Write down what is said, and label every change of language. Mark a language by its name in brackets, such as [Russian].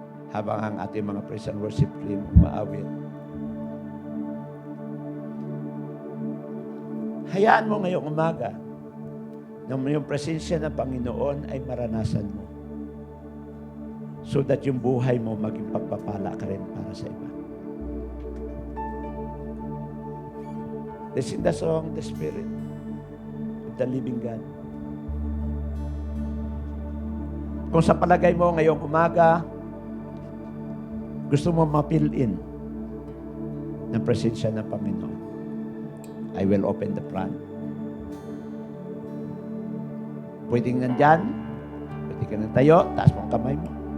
[Filipino] Habang ang ating mga praise and worship team umaawit, hayaan mo ngayong umaga na yung presensya ng Panginoon ay maranasan mo [English] so that [Filipino] yung buhay mo maging pagpapala ka rin para sa iba. [English] Let's sing the song, The Spirit of the Living God. [Filipino] Kung sa palagay mo ngayong umaga, gusto mo ma-fill in ng presensya ng Panginoon, [English] I will open the front. [Filipino] Pwedeng nandyan, pwede ka nang tayo, taas mo ang kamay mo.